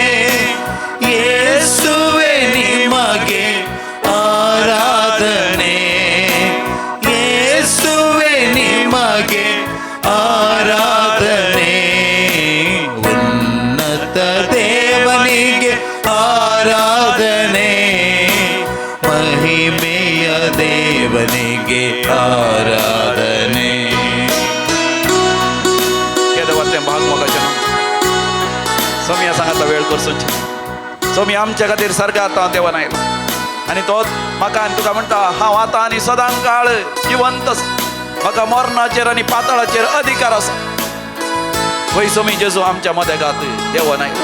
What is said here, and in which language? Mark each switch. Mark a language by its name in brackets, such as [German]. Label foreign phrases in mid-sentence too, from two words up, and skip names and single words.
[Kannada] ಯೇಸುವೆ ನಿಮಗೆ ಆರಾಧನೆ, ಯೇಸುವೆ ನಿಮಗೆ ಆರಾಧನೆ. ಉನ್ನತ ದೇವನಿಗೆ ಆರಾಧನೆ, ಮಹಿಮೆಯ ದೇವನಿಗೆ ಆರಾಧನೆ. [Konkani] सोमी सांगातला वेळ करसून सोमी आमच्या खातीर सर्गांत देवान आयलो आनी तो म्हाका आनी तुका म्हणटा हांव आतां आनी सदांकाळ जिवंत आसा. म्हाका मरणाचेर आनी पाताळाचेर अधिकार आसा. वय सोमी जेजू आमच्या मदेगांत देवान आयलो.